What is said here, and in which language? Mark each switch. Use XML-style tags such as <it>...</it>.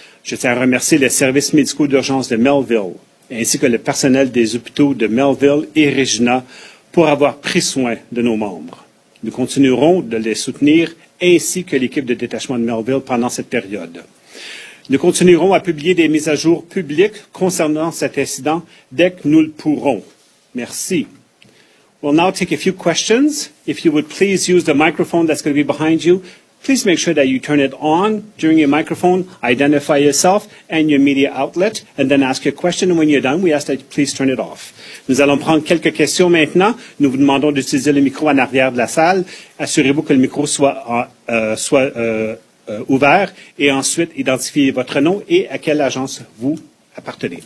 <fr>Je tiens à remercier les services médicaux d'urgence de Melville, ainsi que le personnel des hôpitaux de Melville et Regina, pour avoir pris soin de nos membres. Nous continuerons de les soutenir, ainsi que l'équipe de détachement de Melville pendant cette période. Nous continuerons à publier des mises à jour publiques concernant cet incident dès que nous le pourrons. Merci.</fr> <en>We'll now take a few questions. If you would please use the microphone that's going to be behind you, please make sure that you turn it on during your microphone, identify yourself and your media outlet, and then ask your question. And when you're done, we ask that you please turn it off.</en> <fr>Nous allons prendre quelques questions maintenant. Nous vous demandons d'utiliser le micro en arrière de la salle. Assurez-vous que le micro soit ouvert et ensuite identifiez votre nom et à quelle agence vous appartenez.</fr>